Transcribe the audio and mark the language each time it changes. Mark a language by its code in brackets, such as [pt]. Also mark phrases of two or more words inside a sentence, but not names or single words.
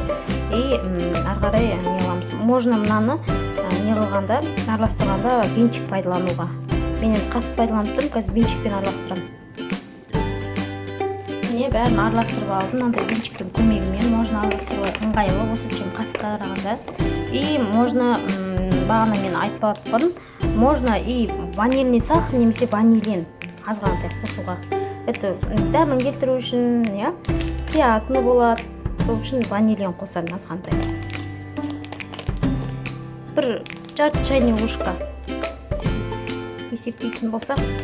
[kk] И ары қарай не аламыз. Можно мынаны не қылғанда, араластырғанда венчик пайдалануға. Мен енді қасық пайдаланып тұрмын, қазір венчикпен араластырам. Міне бәрін араластырып алдым. Мынандай венчиктің көмегімен можно араластыруға ыңғайлы, осы чем қасыққа қарағанда. И можно, бағана мен айтпадым, [ru] можно и ванильный сахар [kk] немесе ванилин азғантай қосуға. Это дәмін келтіру үшін, приятно болады. Сол үшін ванилин қосамын азғантай. Бір жарты [ru] чайный ложка [kk] есептейтін болсақ.